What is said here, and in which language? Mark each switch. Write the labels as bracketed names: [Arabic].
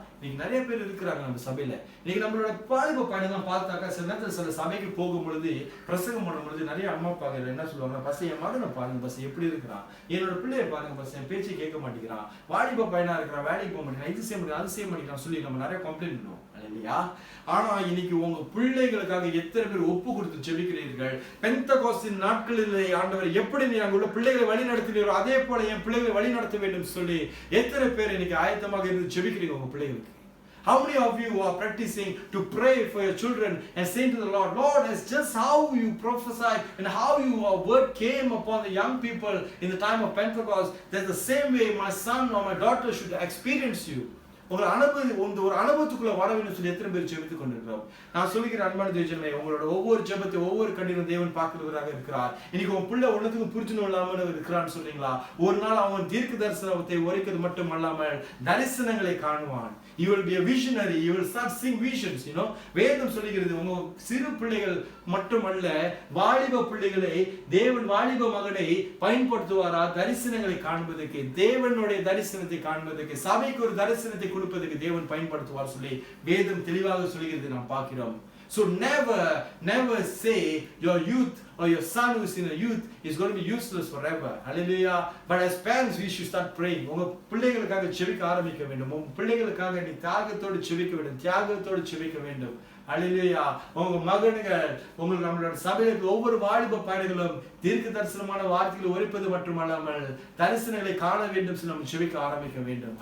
[Tamil] இன்னைக்கு நிறைய பேர் இருக்கிறாங்க நம்ம சபையில. இன்னைக்கு நம்மளோட வாலிப பயணம் பார்த்தாக்கா, சில நேரத்தில் சில சபைக்கு போகும் பொழுது, பிரசங்கம் பண்ணும் பொழுது நிறைய அம்மா அப்பா என்ன சொல்லுவாங்க, பஸ் என் மகனை பாருங்க, பஸ் எப்படி இருக்கிறான், என்னோட பிள்ளைய பாருங்க பஸ், என் பேச்சை கேட்க மாட்டேங்கிறான், வாலிப பையனா இருக்கிறான், வேலைக்கு போக மாட்டேங்கிறான், இது செய்ய மாட்டேங்கிறான், அது செய்ய மாட்டேங்கிறான் சொல்லி நம்ம நிறைய கம்ப்ளைண்ட் பண்ணுவோம் இல்லையா? ஆனா இன்னைக்கு உங்க பிள்ளைகளுக்காக எத்தனை பேர் ஒப்பு கொடுத்து ஜெபிக்கிறீர்கள்? பெந்தெகோஸ்தின் நாட்களிலே ஆண்டவர் எப்படி நீ அங்குள்ள பிள்ளைகளை வழி நடத்தினீரோ அதே போல என் பிள்ளைகளை வழி நடத்த வேண்டும் சொல்லி எத்தனை பேர் இன்னைக்கு ஆயத்தமாக இருந்து ஜெபிக்கிறீங்க உங்க பிள்ளைகளுக்கு? [English] How many of you are practicing to pray for your children and saying to the Lord, Lord, it's just how you prophesied and how your word came upon the young people in the time of Pentecost, that's the same way my son or my daughter should experience you. [Tamil] ஒரு அனுபவத்துக்குள்ள வர வேண்டும் சொல்லி எத்தனை பேர் ஜெபித்துக் கொண்டிருக்கிறோம். நான் சொல்லிக்கிறேன் அன்பான தேவஜனமே, உங்களோட ஒவ்வொரு ஜெபத்தை ஒவ்வொரு கண்ணீரும் தேவன் பார்க்கிறவராக இருக்கிறார். இன்னைக்கு உன் பிள்ளை ஒன்னத்துக்கும் புரிச்சுன்னு இல்லாமல் இருக்கிறான்னு சொல்றீங்களா? ஒரு நாள் அவன் தீர்க்க தரிசனத்தை உரைக்கிறது மட்டும் அல்லாமல் தரிசனங்களை காணுவான். [English] You will be a visionary. You will start seeing visions. [Tamil] வேதம் சொல்லுகிறது, உங்க சிறு பிள்ளைகள் மட்டுமல்ல, வாலிப பிள்ளைகளை தேவன் வாலிப மகனை பயன்படுத்துவாரா தரிசனங்களை காண்பதற்கு, தேவனுடைய தரிசனத்தை காண்பதற்கு, சபைக்கு ஒரு தரிசனத்தை கொடுப்பதற்கு தேவன் பயன்படுத்துவார் சொல்லி வேதம் தெளிவாக சொல்லுகிறது நாம் பார்க்கிறோம். [English] So never say your youth or your son who is in a youth is going to be useless forever. Hallelujah. But as parents we should start praying. [Tamil] உங்க பிள்ளைகளுக்காக ஜெபிக்க ஆரம்பிக்க வேண்டும். உங்க பிள்ளைகளுக்காக நீ தியாகத்தோடு ஜெபிக்க வேண்டும், தியாகத்தோடு ஜெபிக்க வேண்டும். ஹல்லேலூயா. உங்க மகன்கள், உங்களுக்கு நம்மளோட சபையில ஒவ்வொரு வாலிப பையன்களும் தீர்க்க தரிசனமான வார்த்தைகளை உரைப்பது மட்டுமல்லாமல் தரிசனங்களை காண வேண்டும் சொல்லி நம்ம ஜெபிக்க ஆரம்பிக்க வேண்டும்.